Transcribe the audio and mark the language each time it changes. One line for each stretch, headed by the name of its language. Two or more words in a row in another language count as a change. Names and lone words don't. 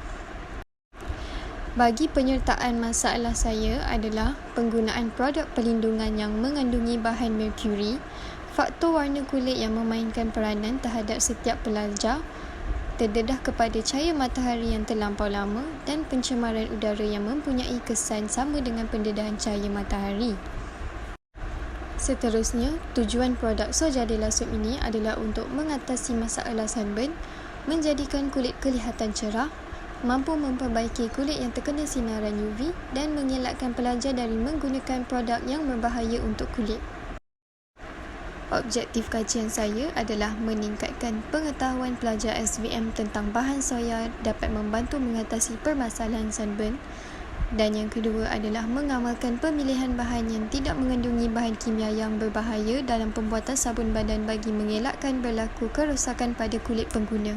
Malay: Bagi penyertaan masalah saya adalah penggunaan produk perlindungan yang mengandungi bahan merkuri, faktor warna kulit yang memainkan peranan terhadap setiap pelajar, terdedah kepada cahaya matahari yang terlampau lama dan pencemaran udara yang mempunyai kesan sama dengan pendedahan cahaya matahari. Seterusnya, tujuan produk Soja de la Soap ini adalah untuk mengatasi masalah sunburn, menjadikan kulit kelihatan cerah, mampu memperbaiki kulit yang terkena sinaran UV dan mengelakkan pelajar dari menggunakan produk yang berbahaya untuk kulit. Objektif kajian saya adalah meningkatkan pengetahuan pelajar SVM tentang bahan soya dapat membantu mengatasi permasalahan sunburn, dan yang kedua adalah mengamalkan pemilihan bahan yang tidak mengandungi bahan kimia yang berbahaya dalam pembuatan sabun badan bagi mengelakkan berlaku kerosakan pada kulit pengguna.